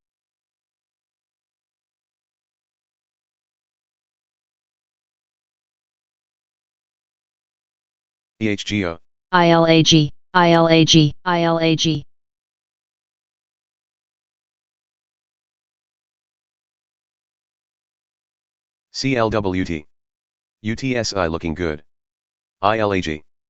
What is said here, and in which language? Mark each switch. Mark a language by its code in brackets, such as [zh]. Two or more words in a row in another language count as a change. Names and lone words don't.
[en] EHGO. ILAG. ILAG. ILAG. CLWT. UTSI looking good. ILAG.